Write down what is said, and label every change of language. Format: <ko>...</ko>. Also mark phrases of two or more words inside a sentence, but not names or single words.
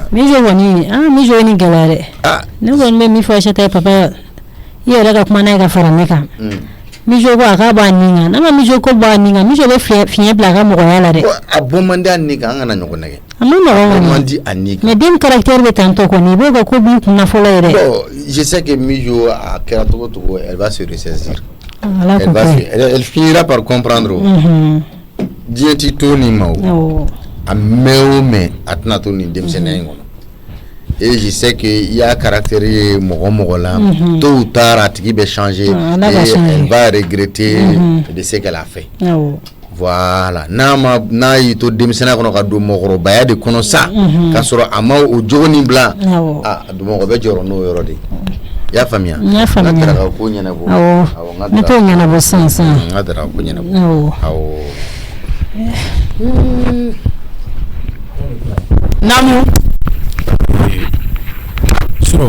<bm>mi jo kɔni mi jo ni gɛlɛya dɛ ne kɔni bɛ min fɔ Aïssata ye papa yɛrɛ ka kuma n'a ka fara ne kan mi jo ko a ka b'a ninga n'a ma mi jo ko b'a ninga mi jo bɛ fiɲɛ bila a ka mɔgɔya la dɛ a bɔ man di a ni kan an kana ɲɔgɔn nɛgɛ a ma nɔgɔn man di a ni kan mais den caractère bɛ tan tɔ kɔni i b'o ka ko b'i kunna fɔlɔ yɛrɛ</bm> <fr>bon je sais que</fr> <bm>mi jo a kɛra togo togo</bm> <fr>elle va se ressaisir elle finira par comprendre</fr> <bm>diɲɛ ti to ni ma o a mɛn o mɛn a tɛna to nin denmisɛnniya in kɔnɔ</bm> <fr>et je sais que il y a caractère</fr> <bm>mɔgɔ la</bm> <fr>tôt ou tard</fr> <bm>a tigi bɛ</bm> <fr>changer et elle va regretter de ce qu'elle a fait voilà</fr> <bm>n'a y'i to denmisɛnniya kɔnɔ ka don mɔgɔkɔrɔbaya de kɔnɔ sa ka sɔrɔ a ma o jogo nin bila a mɔgɔ bɛ jɔrɔ n'o yɔrɔ de i y'a faamuya n ka daraka ko ɲɛnabɔ awɔ n t'o ɲɛnabɔ sisan n ka daraka ko ɲɛnabɔ awɔ Namu suro</bm>